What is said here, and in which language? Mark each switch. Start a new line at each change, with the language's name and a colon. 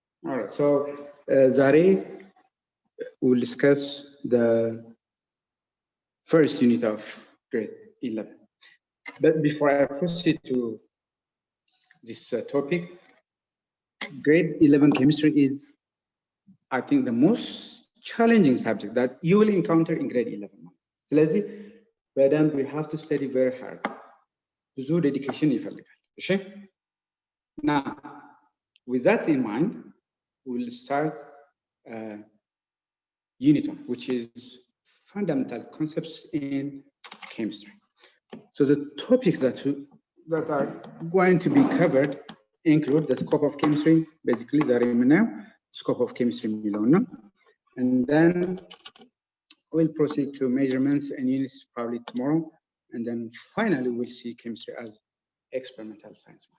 English: all right so ዛሬ we'll discuss the first unit of grade 11. But before I proceed to this topic, grade 11 chemistry is, I think, the most challenging subject that you will encounter in grade 11.
Amharic: ስለዚህ በደንብ
English: we have to study very hard.
Amharic: ብዙ dedication ይፈልጋል። እሺ?
English: Now, with that in mind, we'll start unit 1, which is fundamental concepts in chemistry. So the topics that are going to be covered include the scope of chemistry, basically the scope of chemistry, and then we'll proceed to measurements and units probably tomorrow, and then finally we'll see chemistry as experimental science.